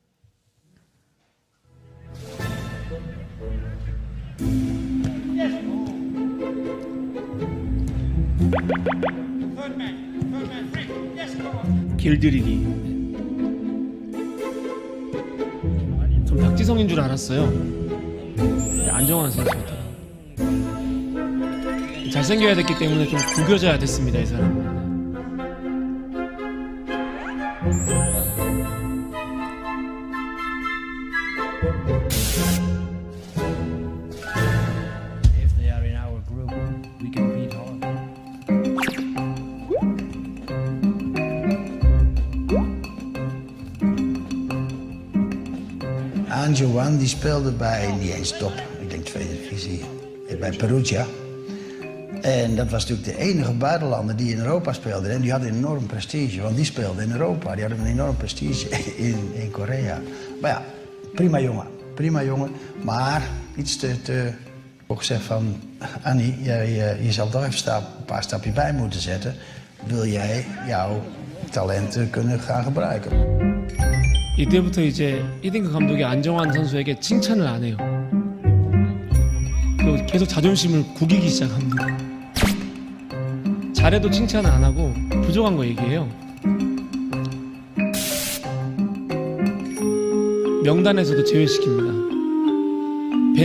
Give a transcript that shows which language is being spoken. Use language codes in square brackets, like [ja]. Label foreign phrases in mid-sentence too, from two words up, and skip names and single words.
[ko] 길들이기. 좀 박지성인 줄 알았어요. 안정환 선수였더라고요. 잘생겨야 됐기 때문에 좀 구겨져야 됐습니다, 이 사람은. [en] If they are in our group, we can beat Holland. [nl] Anjoan die speelde bij, niet eens top, ik denk tweede divisie, bij Perugia. En dat was natuurlijk de enige buitenlander die in Europa speelde. En die had een enorm prestige, want die speelde in Europa. Die hadden een enorm prestige in Korea. Maar ja, prima jongen. Maar iets te ook gezegd van, Annie, je zal toch even een paar stapjes bij moeten zetten. Wil jij jouw talenten kunnen gaan gebruiken? [ko] 이때부터 이제 히딩크 감독이 안정환 선수에게 칭찬을 안 해요. 그리고 계속 자존심을 구기기 시작합니다. 잘해도 칭찬을 안 하고 부족한 거 얘기해요. 명단에서도 제외시킵니다.